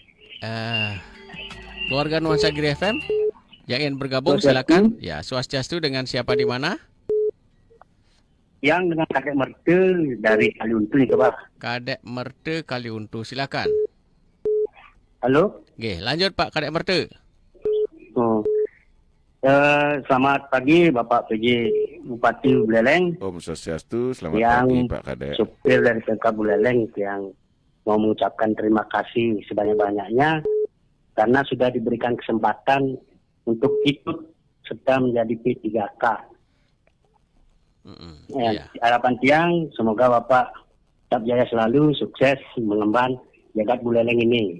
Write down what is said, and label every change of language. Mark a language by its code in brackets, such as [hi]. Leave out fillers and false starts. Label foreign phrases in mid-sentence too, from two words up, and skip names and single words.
[id] Keluarga Nuansa Giri FM yang ingin bergabung silakan. Ya, Swastiastu dengan siapa di mana? Yang dengan Kadek Merte dari Kaliuntu itu Pak. Kadek Merte Kaliuntu, silakan. Halo? Oke, lanjut Pak Kadek Merte. Selamat pagi Bapak PJ Bupati Buleleng. Om Swastiastu, selamat yang pagi Pak Kadek. Supir dari PK Buleleng yang mau mengucapkan terima kasih sebanyak-banyaknya karena sudah diberikan kesempatan untuk ikut serta menjadi P3K. Harapan tiang, semoga Bapak tetap jaya selalu, sukses mengemban jagat Buleleng ini.